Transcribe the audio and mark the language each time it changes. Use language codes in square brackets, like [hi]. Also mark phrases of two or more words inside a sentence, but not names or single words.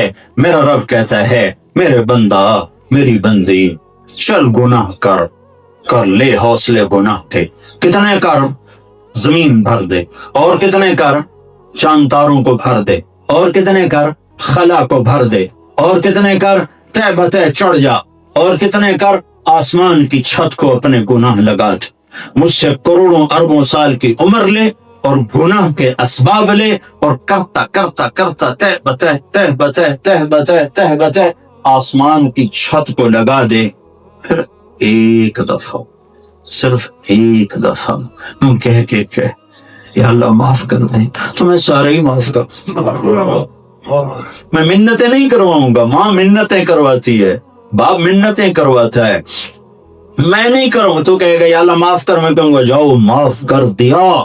[ur] میرا رب کہتا ہے میرے بندہ، میری بندی، چل گناہ کر لے، حوصلے گناہ کے کتنے کر، زمین بھر دے، اور کتنے کر چاند تاروں کو بھر دے، اور کتنے کر خلا کو بھر دے، اور کتنے کر تہ بتہ چڑھ جا، اور کتنے کر آسمان کی چھت کو اپنے گناہ لگا دے، مجھ سے کروڑوں اربوں سال کی عمر لے اور گناہ کے اسباب لے، اور کرتا کرتا کرتا تہ بتہ تہ بتہ تہ بتہ تہ بتہ آسمان کی چھت کو لگا دے، پھر ایک دفعہ، صرف ایک دفعہ کہہ کہ یا اللہ معاف کر دیں، تو میں سارے ہی معاف کر، میں منتیں نہیں کرواؤں گا، ماں منتیں کرواتی ہے، باپ منتیں کرواتا ہے، میں نہیں کروں، تو کہے گا یا اللہ معاف کر، میں کہوں گا جاؤ معاف کر دیا۔